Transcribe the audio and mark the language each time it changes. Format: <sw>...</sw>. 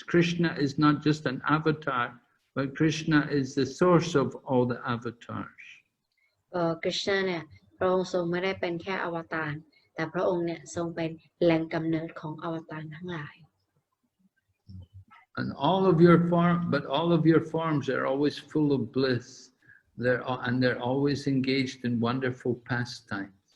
<en>Krishna is not just an avatar, but Krishna is the source of all the avatars.</en> <th>กฤษณาเนี่ยพระองค์ทรงไม่ได้เป็นแค่อวตารแต่พระองค์เนี่ยทรงเป็นแหล่งกำเนิดของอวตารทั้งหลาย</th> <en>And all of your forms are always full of bliss. They're always engaged in wonderful pastimes.</en>